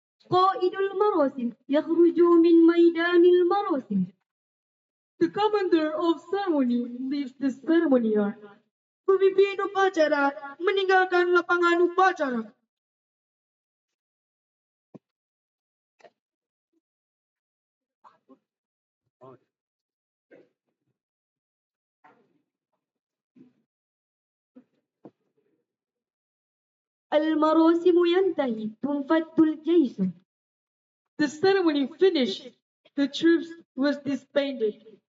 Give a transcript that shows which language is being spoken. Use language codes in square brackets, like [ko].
[ar] قائد المراسم يخرج من ميدان المراسم. [en] The commander of ceremony leaves the ceremony yard. [id] Pemimpin upacara meninggalkan lapangan upacara. [ar] المراسم ينتهي تنفذ الجيش. [en] The ceremony finished. The troops was disbanded.